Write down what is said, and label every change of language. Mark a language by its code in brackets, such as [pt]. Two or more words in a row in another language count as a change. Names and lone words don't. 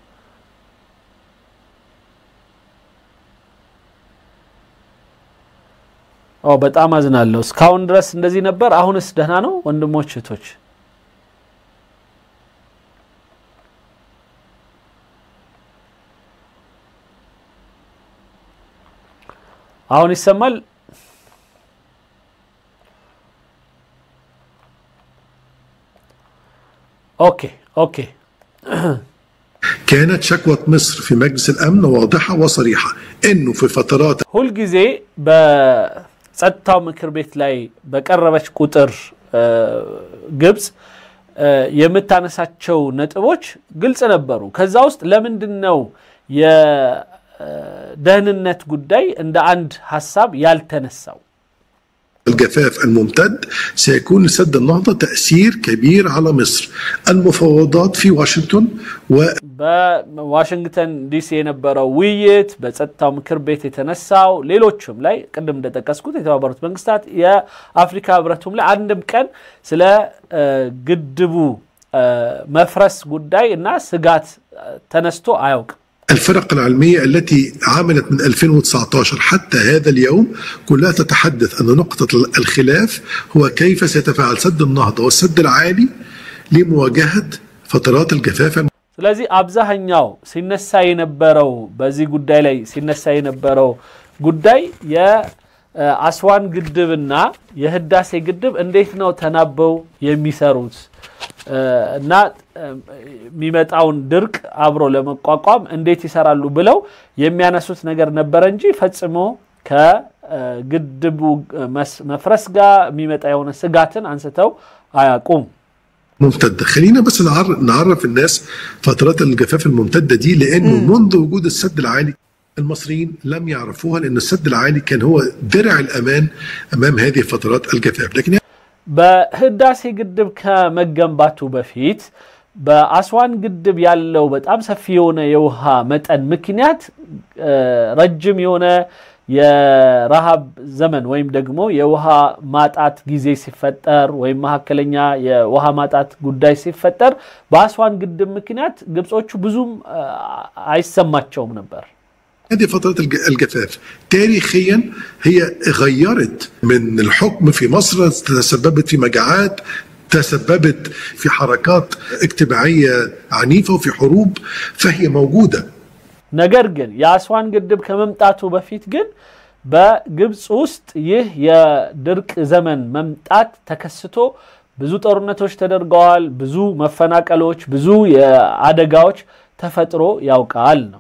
[am] በጣም አዝናለሁ እስካሁን ድረስ እንደዚህ ነበር አሁንስ ደህና ነው ወንድሞች እህቶች አሁን ይሰማል اوكي [ar] كانت شكوى مصر في مجلس الامن واضحه وصريحه انه في فترات [am] كل ጊዜ በጸጥታው ምክር ቤት ላይ በቀረበች ቁጥር ግብጽ የምታነሳቸው ነጥቦች ግልጽ ነበሩ ከዛ ውስጥ ለምንድነው የደህንነት ጉዳይ እንደ አንድ ሐሳብ ያልተነሳው [ar] الجفاف الممتد سيكون لسد النهضة تأثير كبير على مصر. المفاوضات في واشنطن [am] በዋሽንግተን ዲሲ የነበረው ውይይት በጸጥታው ምክር ቤት የተነሳው ሌሎችም ላይ ቀደም እንደተጠቀስኩት የተባበሩት መንግስታት የአፍሪካ ህብረቱም ላይ አንድም ቀን ስለ ግድቡ መፍረስ ጉዳይ እና ስጋት ተነስቶ አያውቅም። [ar] الفرق العلمية التي عملت من 2019 حتى هذا اليوم كلها تتحدث أن نقطة الخلاف هو كيف سيتفاعل سد النهضة والسد العالي لمواجهة فترات الجفاف. [am] ስለዚህ አብዛኛው ሲነሳ የነበረው በዚህ ጉዳይ ላይ ሲነሳ የነበረው ጉዳይ የአስዋን ግድብና የህዳሴ ግድብ እንዴት ነው ተናበው የሚሰሩት እና የሚመጣውን ድርቅ አብሮ ለመቋቋም እንዴት ይሰራሉ ብለው የሚያነሱት ነገር ነበር እንጂ ፈጽሞ ከግድቡ መፍረስ ጋር የሚመጣ የሆነ ስጋትን አንስተው አያቁም። [ar] ممتدة. خلينا بس نعرف الناس فترات الجفاف الممتدة دي لأنه منذ وجود السد العالي المصريين لم يعرفوها لأن السد العالي كان هو درع الأمان أمام هذه فترات الجفاف. لكن [am] በህዳሴ ግድብ ከመገንባቱ በፊት በአስዋን ግድብ ያለው በጣም ሰፊ የሆነ የውሃ መጠን ምክንያት ረጅም የሆነ የረሃብ ዘመን ወይም ደግሞ የውሃ ማጣት ጊዜ ሲፈጠር ወይም መሐከለኛ የውሃ ማጣት ጉዳይ ሲፈጠር በአስዋን ግድብ ምክንያት ግብጾቹ ብዙም አይሰማቸውም ነበር። [ar] هذه فترة الجفاف تاريخيا هي غيرت من الحكم في مصر، تسببت في مجاعات، تسببت في حركات اجتماعية عنيفة وفي حروب، فهي موجودة. [am] ነገር ግን የአስዋን ግድብ ከመምጣቱ በፊት ግን በግብጽ ውስጥ ይህ የድርቅ ዘመን መምጣት ተከስቶ ብዙ ጦርነቶች ተደርገዋል፣ ብዙ مفناقሎች፣ ብዙ የአደጋዎች ተፈጥሮ ያውቃል ነው።